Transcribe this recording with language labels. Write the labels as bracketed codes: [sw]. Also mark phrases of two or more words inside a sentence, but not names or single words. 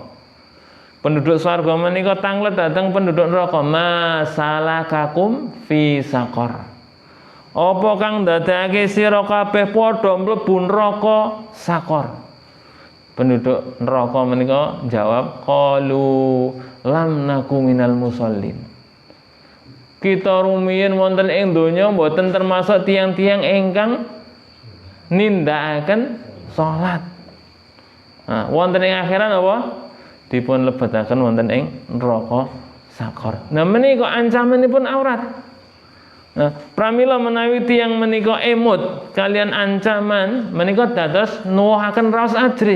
[jv] Penduduk swarga menika tanglet dhateng penduduk neraka, [ar] ما سلككم في سقر. [jv] Apa kang ndadekake sira kabeh padha mlebu neraka saqar? Penduduk neraka menika jawab, [ar] قالوا لم نك من المصلين. [jv] Kita rumiyin wonten ing donya mboten termasuk tiang-tiang ingkang nindakaken salat. Wonten ing akhirat apa? Dipun lebetaken wonten ing neraka saqar. Nah menika ancamanipun aurat. Nah, pramila menawi tiyang menika emut kalian ancaman menika dados nuwuhaken raos ajri.